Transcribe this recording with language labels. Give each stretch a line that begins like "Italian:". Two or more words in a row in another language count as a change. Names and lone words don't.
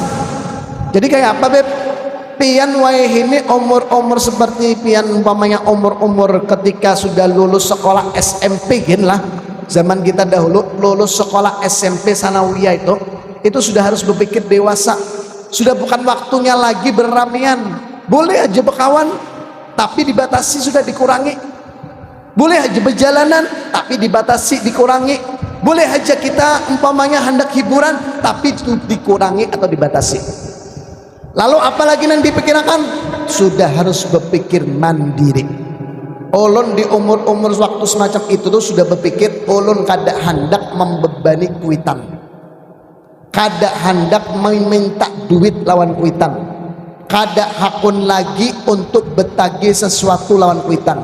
Banjar: Jadi kayak apa beb, pian wae ini umur seperti pian umpamanya umur ketika sudah lulus sekolah SMP gin lah, zaman kita dahulu lulus sekolah SMP sanawiyah itu sudah harus berpikir dewasa, sudah bukan waktunya lagi beramian. Boleh aja berkawan tapi dibatasi, sudah dikurangi. Boleh aja berjalanan tapi dibatasi, dikurangi. Boleh aja kita umpamanya hendak hiburan tapi itu dikurangi atau dibatasi. Lalu apalagi yang dipikirkan, sudah harus berpikir mandiri. Ulun di umur waktu semacam itu tuh sudah berpikir ulun kada hendak membebani kuitan, kada hendak meminta duit lawan kuitan, kada hakun lagi untuk betagi sesuatu lawan kuitan.